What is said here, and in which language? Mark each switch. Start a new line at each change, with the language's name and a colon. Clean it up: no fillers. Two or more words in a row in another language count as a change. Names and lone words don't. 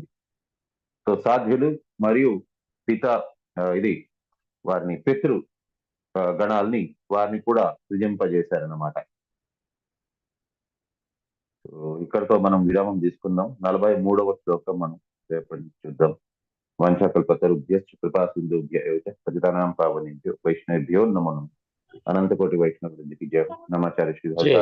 Telugu: సో సాధ్యులు మరియు వారిని పితృ గణాల్ని వారిని కూడా సృజింపజేశారన్నమాట. సో ఇక్కడతో మనం విరామం తీసుకుందాం. 43వ శ్లోకం మనం రేపటి నుంచి చూద్దాం.
Sanskrit: వంశకల్పతరుభ్యశ్చ కృపా సింధుభ్య ఏవ చ పతితానాం పావనేభ్యో వైష్ణవేభ్యో నమో నమః.
Telugu: అనంతకోటి వైష్ణవ వృందికి జయ. నమాచార్య శ్రీ